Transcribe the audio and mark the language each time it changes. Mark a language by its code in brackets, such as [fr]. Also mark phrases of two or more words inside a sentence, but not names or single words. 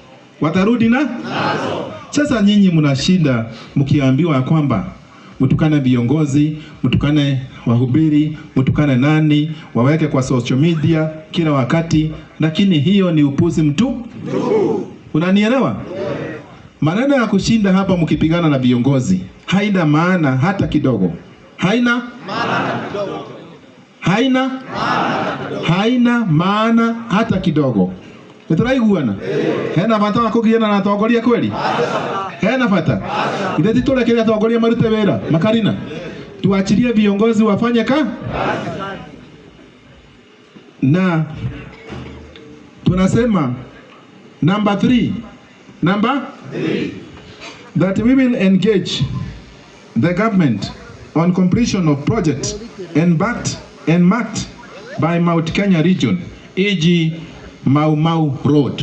[sw] Sasa nyinyi mnashinda mkiambiwa kwamba mtukane viongozi, mtukane wahubiri, mtukane nani, waweke kwa [en] social media [sw] kila wakati, lakini hiyo ni upuzi mtu. Unanielewa? Maneno ya kushinda hapa mkipigana na viongozi haina maana hata kidogo. Haina maana hata kidogo. [ki] Nituraiguana? Hena bata kugiana na atongoria kweli? Hena bata? Ile titulekele atongoria marute wera, makarina. [sw] Tuachilie viongozi wafanye na tunasema [en] number 3, that we will engage the government on completion of projects and marked by Mount Kenya region, e.g. Mau Road.